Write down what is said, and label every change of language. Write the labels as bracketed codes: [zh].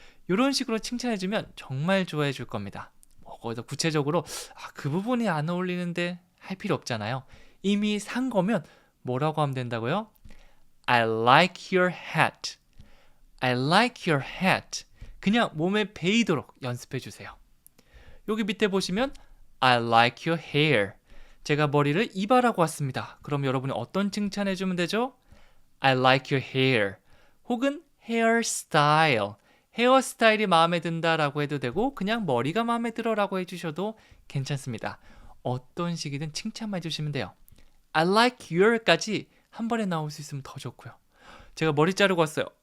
[ko] 이런 식으로 칭찬해주면 정말 좋아해 줄 겁니다. 거기서 구체적으로 그 부분이 안 어울리는데 할 필요 없잖아요. 이미 산 거면 뭐라고 하면 된다고요? [en] I like your hat. I like your hat. [ko] 그냥 몸에 배이도록 연습해 주세요. 여기 밑에 보시면 [en] I like your hair. [ko] 제가 머리를 이발하고 왔습니다. 그럼 여러분이 어떤 칭찬해 주면 되죠? [en] I like your hair. 혹은 hairstyle. [ko] 헤어스타일이 마음에 든다라고 해도 되고 그냥 머리가 마음에 들어라고 해주셔도 괜찮습니다. 어떤 식이든 칭찬만 해주시면 돼요. [en] I like your [ko] 까지 한 번에 나올 수 있으면 더 좋고요. 제가 머리 자르고 왔어요.